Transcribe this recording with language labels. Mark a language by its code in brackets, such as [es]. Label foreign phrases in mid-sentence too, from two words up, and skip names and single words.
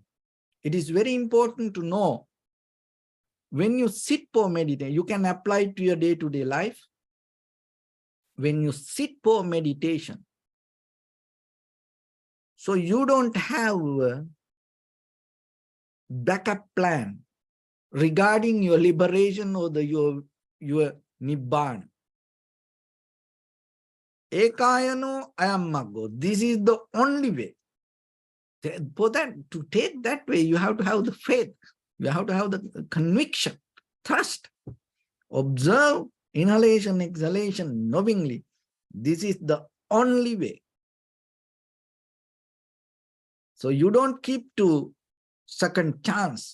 [en] It is very important to know when you sit for meditation, you can apply it to your day-to-day life. When you sit for meditation, so you don't have a backup plan regarding your liberation or your nibbana. [pi] Ekayano ayammago. [en] This is the only way. For that, to take that way, you have to have the faith. You have to have the conviction, trust. Observe inhalation, exhalation knowingly. This is the only way. So you don't keep to second chance.